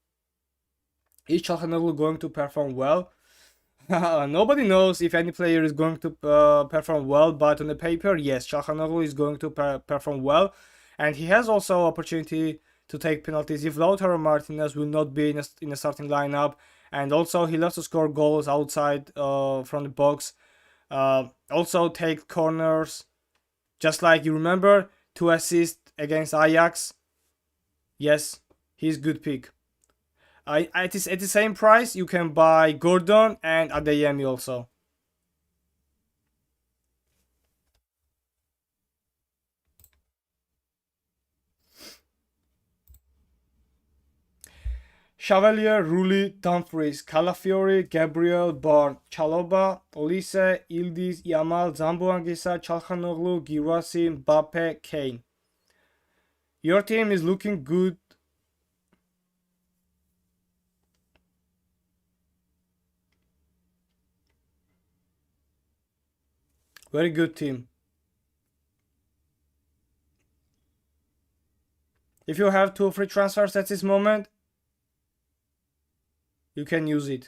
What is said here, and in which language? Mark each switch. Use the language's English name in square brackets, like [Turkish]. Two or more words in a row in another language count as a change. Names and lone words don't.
[English] Is Çalhanoğlu going to perform well? Nobody knows if any player is going to perform well, but on the paper, yes, Çalhanoğlu is going to perform well, and he has also opportunity to take penalties if Lautaro Martinez will not be in a starting lineup, and also he loves to score goals outside from the box, also take corners, just like you remember 2 assists against Ajax. Yes, he's good pick. At the same price, you can buy Gordon and Adeyemi also. Chevalier, Rulli, Dumfries, Calafiori, Gabriel, Barn, Chaloba, Olise, Ildiz, Yamal, Zamboangisa, Çalhanoğlu, Girassi, Mbappe, Kane. Your team is looking good. Very good team. If you have 2 free transfers at this moment, you can use it.